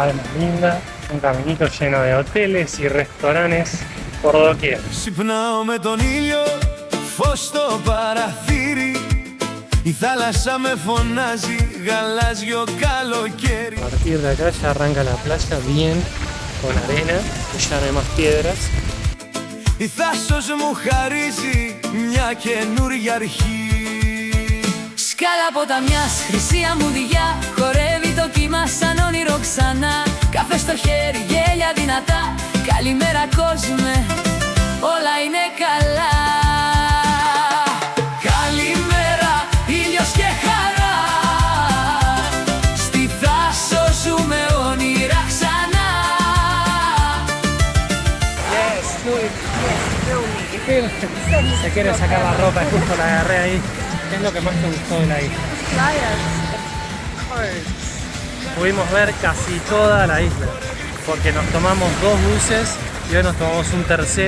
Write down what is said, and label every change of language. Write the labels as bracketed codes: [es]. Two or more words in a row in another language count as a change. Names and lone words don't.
[es] vez más linda, un caminito lleno de hoteles y restaurantes por doquier. [el] Ξυπνάω με τον ήλιο, φως στο παραθύρι. Η θάλασσα με φωνάζει, γαλάζιο καλοκαίρι. [es] A partir de acá ya arranca la playa bien, con arena, y ya no hay más piedras. [el] Η θάσος μου χαρίζει μια καινούρια αρχή. Σκάλα ποταμιάς, χρυσή αμμουδιά, χορεύει το κύμα σαν όνειρο ξανά. Καφέ στο χέρι, γέλια δυνατά, καλημέρα κόσμε, όλα είναι καλά. Καλημέρα, ήλιος και χαρά, στη Θάσο ζούμε όνειρα ξανά. [es] Yes, se quiere sacar la ropa, justo la agarré ahí. ¿Qué es lo que más te gustó de la isla? Pudimos ver casi toda la isla, porque nos tomamos 2 buses y hoy nos tomamos un tercero.